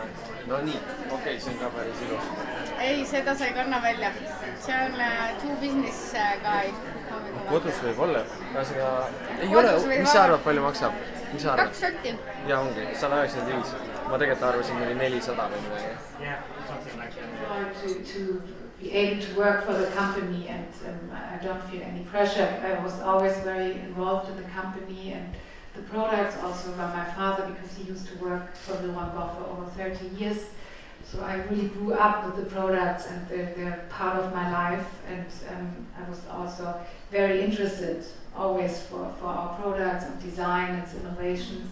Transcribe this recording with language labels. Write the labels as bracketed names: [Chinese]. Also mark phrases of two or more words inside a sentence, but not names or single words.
[Estonian] No nii, okei, see on ka päris ilus. Ei, seda sa ei kanna välja. See on Two Business Guy. Kodus võib olla. Ei ole, mis sa arvad, palju maksab? Mis sa arvad? 2 sotti. Ja ongi, 195. Ma tegelikult arvasin, oli 400 või midagi. [English] To be able to work for the company and I don't feel any pressure. I was always very involved in the company and the products also by my father because he used to work for the Van Gogh for over 30 years. So I really grew up with the products and they're part of my life and I was also very interested always for our products and design and innovations.